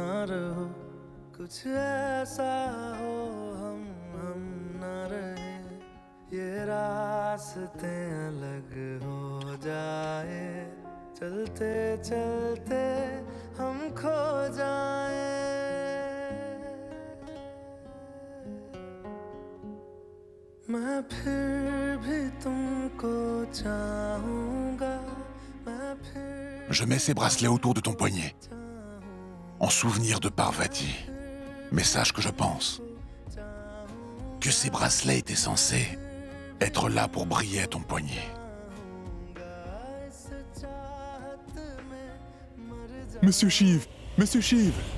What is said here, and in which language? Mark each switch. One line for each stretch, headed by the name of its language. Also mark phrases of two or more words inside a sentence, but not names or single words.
Hindi: रहो कुछ ऐसा हो हम न रहे ये रास्ते अलग हो जाए चलते चलते हम खो जाए मैं फिर भी तुमको चाहूंगा मैं फिर
French: Je mets ces bracelets autour de ton poignet, en souvenir de Parvati. Mais sache que je pense que ces bracelets étaient censés être là pour briller à ton poignet. Monsieur Shiv! Monsieur Shiv!